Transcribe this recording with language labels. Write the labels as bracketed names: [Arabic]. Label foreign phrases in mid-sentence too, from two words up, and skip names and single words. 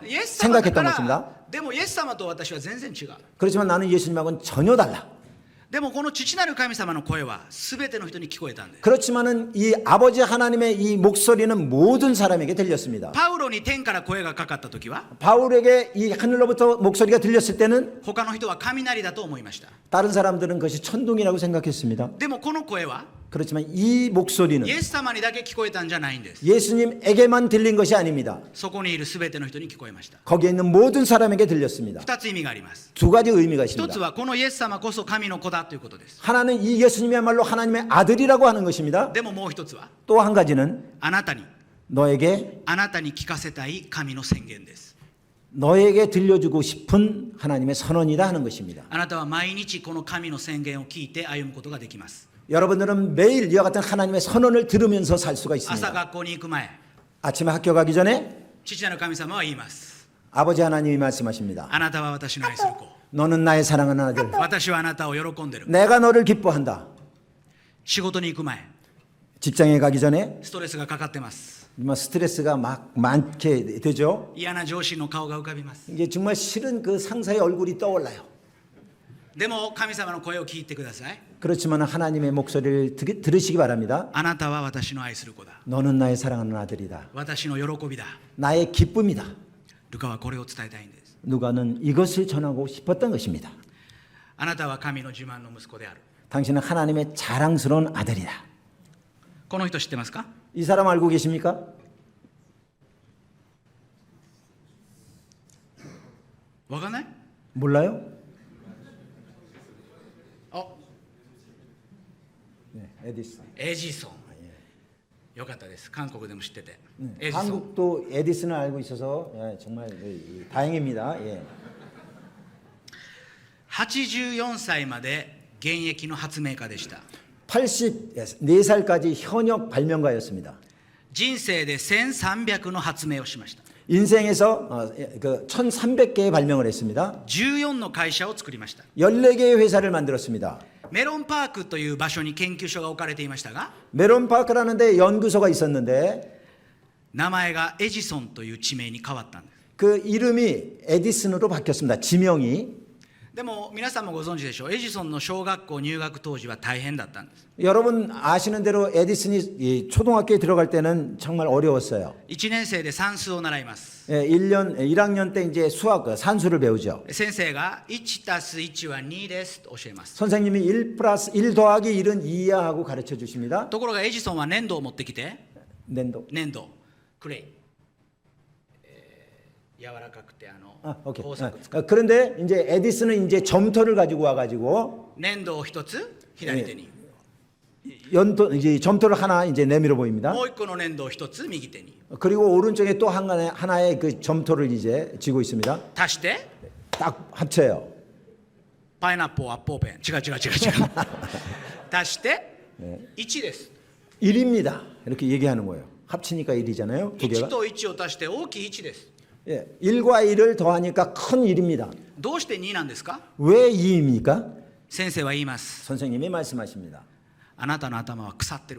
[Japanese] イエス様だか [Korean] 생각했던 [Japanese] ら [Korean] 것입니다. [Japanese] でもイエス様と私は全然違う。 [Korean] 그렇지만 나는 예수님하고는 전혀 달라. [Japanese] でもこの父なる神様の声は全ての人に聞こえたんです。 [Korean] 그렇지만은 이 아버지 하나님의 이 목소리는 모든 사람에게 들렸습니다. [Japanese] パウロに天から声がかかった時は [Korean] 바울에게 이 하늘로부터 목소리가 들렸을 때는 [Japanese] 他の人は雷だと思いました。 [Korean] 다른 사람들은 그것이 천둥이라고 생각했습니다. [Japanese] でもこの声は [Korean] 그렇지만 이 목소리는 [Japanese] イエス様にだけ聞こえたんじゃないんです。 [Korean] 예수님에게만 들린 것이 아닙니다. [Japanese] そこにいる全ての人に聞こえました。 [Korean] 거기에 있는 모든 사람에게 들렸습니다. [Japanese] 2つ意味があります。 [Korean] 두 가지 의미가 [Japanese] 一つ [Korean] 있습니다. [Japanese] はこのイエス様こそ神の子だということです。 [Korean] 하나는 이 예수님이야말로 하나님의 아들이라고 하는 것입니다. [Japanese] でももう一つは [Korean] 또 한 가지는 [Japanese] あなたに [Korean] 너에게 [Japanese] 聞かせたい神の宣言です。 [Korean] 너에게 들려주고 싶은 하나님의 선언이다 하는 것입니다. [Japanese] あなたは毎日この神の宣言を聞いて歩むことができます。 [Korean] 여러분들은 매일 이와 같은 하나님의 선언을 들으면서 살 수가 [Japanese] 朝 [Korean] 있습니다. [Japanese] 学校に行く前、 [Korean] 아침에 학교 가기 전에 [Japanese] 父なる神様は言います。 [Korean] 아버지 하나님이 말씀하십니다. [Japanese] あなたは私の愛する子。 [Korean] 너는 나의 사랑하는 아들. [Japanese] 私はあなたを喜んでる。 [Korean] 내가 너를 기뻐한다. [Japanese] 仕事に行く前、 [Korean] 직장에 가기 전에 [Japanese] ストレスがかかってます。 [Korean] 스트레스가 막 많게 되죠. [Japanese] 嫌な上司の顔が浮かびます。 [Korean] 이게 정말 싫은 그 상사의 얼굴이 떠올라요. [Japanese] でも神様の声を聞いてください。 [Korean] 그렇지만 하나님의 목소리를 들으시기 바랍니다. [Japanese] あなたは私の愛する子だ。 [Korean] 너는 나의 사랑하는 아들이다. [Japanese] 私の喜びだ。 [Korean] 나의 기쁨이다. [Japanese] ルカはこれを伝えたいんです。 [Korean] 누가는 이것을 전하고 싶었던 것입니다. [Japanese] あなたは神の自慢の息子である。 [Korean] 당신은 하나님의 자랑스러운 아들이다. [Japanese] この人知ってますか？ [Korean] 이 사람 알고 계십니까? [Japanese] わかんない？ [Korean] 몰라요? あ、 네, 에디슨. [Japanese] エジソン。よかったです。韓国でも知ってて。エジソン。 [Korean] 한국도 에디슨을 알고 있어서 정말 다행입니다. 예. [Japanese] 84 歳まで現役の発明家でした。 [Korean] 84살까지 현역 발명가였습니다. [Japanese] 人生で1300の発明をしました。 [Korean] 인생에서 1300개의 발명을 했습니다. [Japanese] 14 の会社を作りました。 [Korean] 14개의 회사를 만들었습니다. [Japanese] メロンパークという場所に研究所が置かれていましたが、 [Korean] 메론파크라는 데 연구소가 있었는데 [Japanese] 名前がエジソンという地名に変わったんです。 [Korean] 그 이름이 에디슨으로 바뀌었습니다. 지명이. [Japanese] でも皆さんもご存知でしょう。エジソンの小学校入学当時は大変だったんです。 [Korean] 여러분 아시는 대로 에디슨이 초등학교에 들어갈 때는 정말 어려웠어요. [Japanese] 1 年生で算数を習います。 [Korean] 1학년 때 이제 산수를 배우죠. [Japanese] 先生が1たす1は2ですと教えます。 [Korean] 선생님이 1 더하기 1은 2야 하고 가르쳐 주십니다. [Japanese] ところがエジソンは粘土を持ってきて、粘土. 粘土、クレイ、柔らかくて [Korean] 오케이. [Japanese] 工作使う [Korean] 그런데 이제 에디슨은 이제 점토를 가지고 와가지고 [Japanese] 粘土を一つ左手に、 [Korean] 이제 점토를 하나 이제 내밀어 보입니다. [Japanese] もう一個の粘土を一つ右手に [Korean] 그리고 오른쪽에 또 하나의 그 점토를 이제 쥐고 있습니다. [Japanese] 足して [Korean] 딱 합쳐요. [Japanese] パイナップルアッポーペン、違う足して1です。 [Korean] 1입니다. 이렇게 얘기하는 거예요. 합치니까 1이잖아요. 두 1 개가. [Japanese] と1を足して大きい1です。 [Korean] 예, 1과 1을 더하니까 큰 1입니다. [Japanese] どうして2なんですか？ [Korean] 왜 2입니까? [Japanese] 先生は言います。 [Korean] 선생님이 말씀하십니다. [Japanese] あなたの頭は腐ってる。